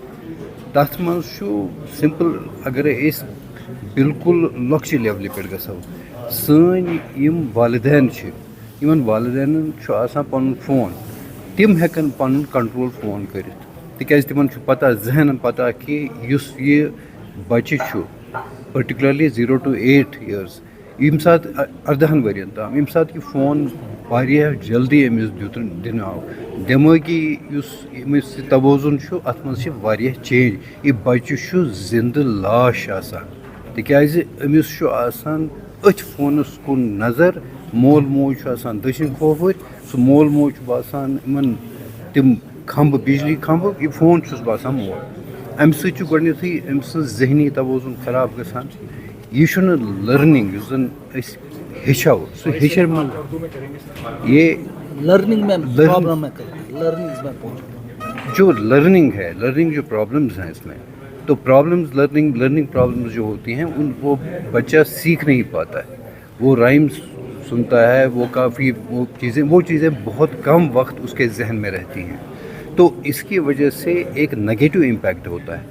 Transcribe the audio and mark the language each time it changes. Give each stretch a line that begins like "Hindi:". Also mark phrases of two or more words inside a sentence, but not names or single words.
Kashmiri: تَتھ منٛز چھُ سمپل اگرے أسۍ بالکل لۄکچہِ لیولہِ پٮ۪ٹھ گژھو سٲنۍ یِم والدین چھِ یِمن والدینن چھُ آسان پنُن فون تِم ہٮ۪کن پنُن کنٹرول فون کٔرِتھ تِکیازِ تِمن چھُ پتہ ذہنن پتہ کہِ یُس یہِ بچہِ چھُ پٔرٹِکیوٗلرلی
English: 0 to 8 years
Kashmiri: ییٚمہِ ساتہٕ 18 ؤرین تام ییٚمہِ ساتہٕ یہِ فون واریاہ جلدی أمِس دِنہٕ آو دٮ۪مٲغی یُس أمِس یہِ توازُن چھُ اَتھ منٛز چھِ واریاہ چینج. یہِ بچہِ چھُ زِندٕ لاش آسان تِکیازِ أمِس چھُ آسان أتھۍ فونس کُن نظر. مول موج چھُ آسان دٔچھِنۍ کھووٕرۍ سُہ مول موج چھُ باسان یِمن تِم کھمبہٕ بجلی کھمبہٕ یہِ فون چھُس باسان مول. اَمہِ سۭتۍ چھُ گۄڈنٮ۪تھٕے أمۍ سٕنٛز ذہنی توازُن خراب گژھان. یہِ چھُنہٕ لٔرنِنٛگ یُس زن أسۍ ہیٚچھو سُہ یہ
Urdu: لرننگ میں پرابلم ہے لرننگ میں جو لرننگ ہے لرننگ جو پرابلمز ہیں اس میں تو پرابلمز لرننگ پرابلمز جو ہوتی ہیں ان وہ بچہ سیکھ نہیں پاتا ہے. وہ رائمس سنتا ہے وہ کافی وہ چیزیں بہت کم وقت اس کے ذہن میں رہتی ہیں تو اس کی وجہ سے ایک
English: negative impact
Urdu: ہوتا ہے.